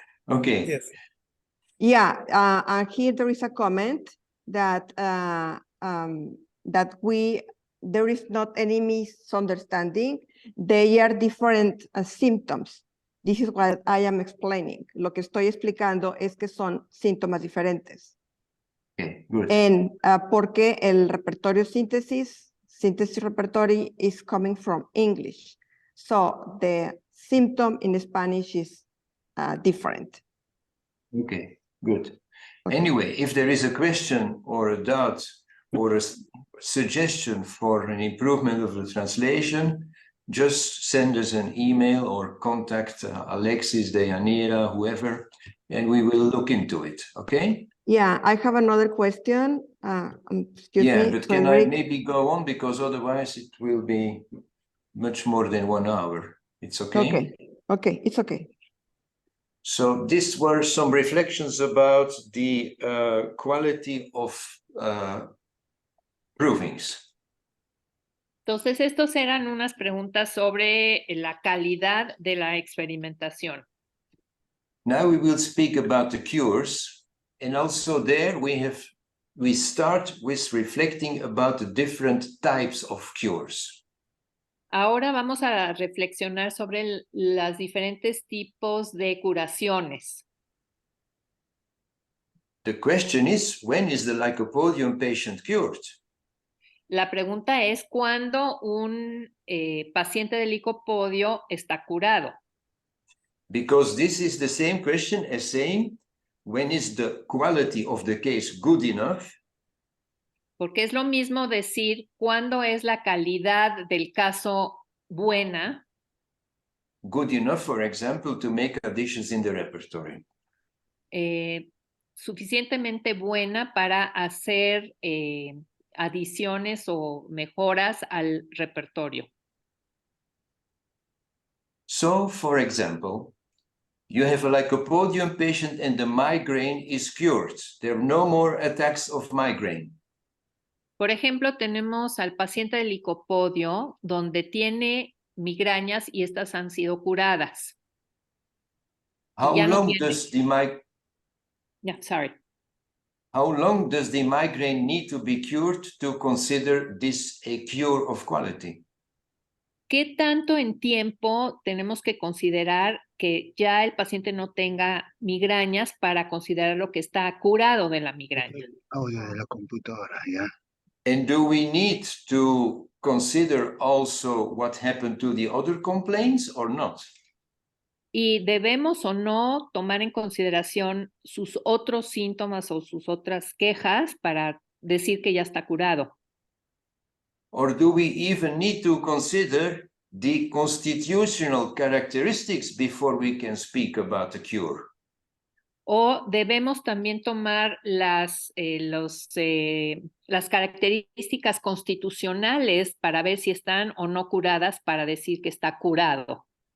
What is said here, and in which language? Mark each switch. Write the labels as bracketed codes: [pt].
[en] Okay. yes. Yeah, and here there is a comment that there is not any misunderstanding. They are different symptoms. This is what I am explaining. [es] Lo que estoy explicando es que son síntomas diferentes. [en] Okay, good. [es] Porque el repertorio [en] synthesis repertory is coming from English. So the symptom in Spanish is different. Okay, good. Okay. Anyway, if there is a question or a doubt or a suggestion for an improvement of the translation, just send us an email or contact Alexis, Deyanira, whoever, and we will look into it, okay? Yeah, I have another question. Excuse me, But can I Frederick. maybe go on, because otherwise it will be much more than 1 hour. It's okay? Okay, it's okay. So these were some reflections about the quality of provings. [es] Entonces, estos eran unas preguntas sobre la calidad de la experimentación. [en] Now we will speak about the cures, and also there we start with reflecting about the different types of cures. [es] Ahora vamos a reflexionar sobre los diferentes tipos de curaciones. [en] The question is, when is the Lycopodium patient cured? [es] La pregunta es ¿cuándo un paciente de licopodio está curado? [en] Because this is the same question as saying, when is the quality of the case good enough? [es] Porque es lo mismo decir cuándo es la calidad del caso buena. [en] Good enough, for example, to make additions in the repertory. [es] Suficientemente buena para hacer adiciones o mejoras al repertorio. [en] So, for example, you have a Lycopodium patient and the migraine is cured. There are no more attacks of migraine. [es] Por ejemplo, tenemos al paciente de licopodio donde tiene migrañas y estas han sido curadas. [en] How [es] Ya no [en] long [es] tiene. [en] does the How long does the migraine need to be cured to consider this a cure of quality? [es] ¿Qué tanto en tiempo tenemos que considerar que ya el paciente no tenga migrañas para considerar lo que está curado de la migraña? Audio de la computadora, ¿ya? [en] And do we need to consider also what happened to the other complaints or not? [es] ¿Y debemos o no tomar en consideración sus otros síntomas o sus otras quejas para decir que ya está curado? [en] Or do we even need to consider the constitutional characteristics before we can speak about a cure? [es] ¿O debemos también tomar las características constitucionales para ver si están o no curadas para decir que está curado?